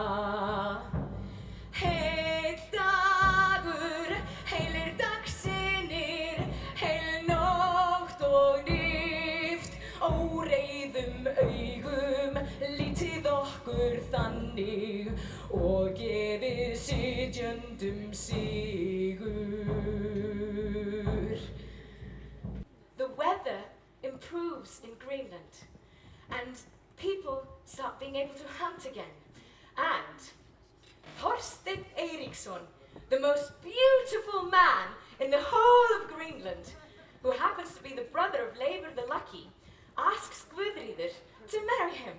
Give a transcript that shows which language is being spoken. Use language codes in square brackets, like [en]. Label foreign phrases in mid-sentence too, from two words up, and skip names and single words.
[is] Heil dagur, heilir dagsinnir, heil nótt og nift, óreiðum augum, lítið okkur þannig og gefið sitjendum sigur. [en] The weather improves in Greenland, and people start being able to hunt again. And Þorsteinn Eiríksson, the most beautiful man in the whole of Greenland, who happens to be the brother of Leifur the Lucky, asks Guðríður to marry him.